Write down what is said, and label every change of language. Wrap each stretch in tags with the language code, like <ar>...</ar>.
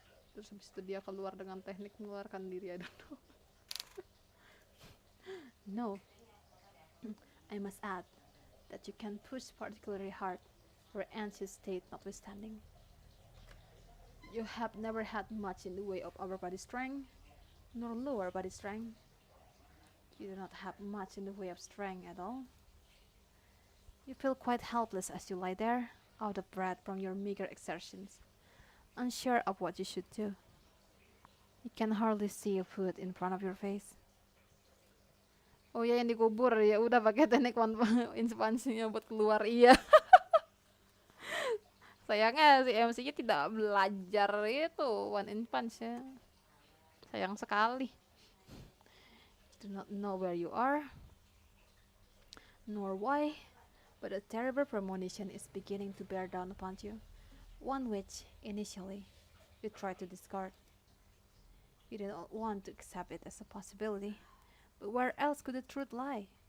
<id>Terus habis itu dia keluar dengan teknik mengeluarkan diri,</id> <en>I don't know. No, I must add that you can push particularly hard, your anxious state notwithstanding. You have never had much in the way of upper body strength, nor lower body strength. You do not have much in the way of strength at all. You feel quite helpless as you lie there, out of breath from your meager exertions, unsure of what you should do. You can hardly see a foot in front of your face.</en> <id>Oh ya, yang dikubur ya udah pakai teknik ekspansinya buat keluar, iya. Sayangnya si MC-nya tidak belajar itu one in punch ya. Sayang sekali.</id> <en>You do not know where you are, nor why, but a terrible premonition is beginning to bear down upon you, one which, initially, you tried to discard. You did not want to accept it as a possibility, but where else could the truth lie?</en>